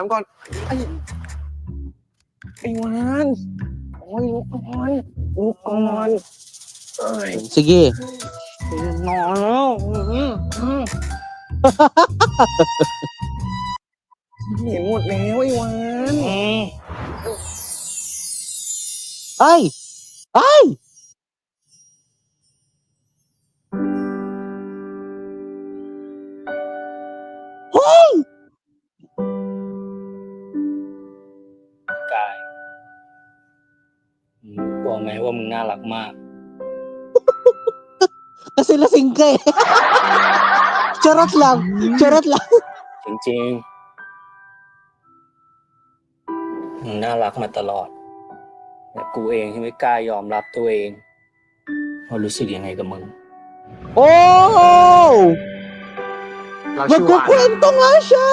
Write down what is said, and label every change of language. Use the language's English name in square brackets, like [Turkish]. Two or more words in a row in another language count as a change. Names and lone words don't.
[Thai] อืม ไปอาบน้ำก่อนไอ้ ไอ้วานโอ้ยลุกก่อนลุกก่อนเอ้ย [Filipino] Sige. [Thai] นอนแล้วเห็นหมดแล้วไอ้วาน Ay! Ay! Hoy! กายมึงรู้ตัวไหมว่ามึงน่ารักมาก [Filipino] Kasi lasing ka eh. Charot lang. Charot lang. [Thai] จริงๆมึงน่ารักมาตลอด แต่กูเองที่ไม่กล้ายอมรับตัวเองว่ารู้สึกยังไงกับมึง Oh! เราชื่อวาน [Filipino] Magkukwento nga siya.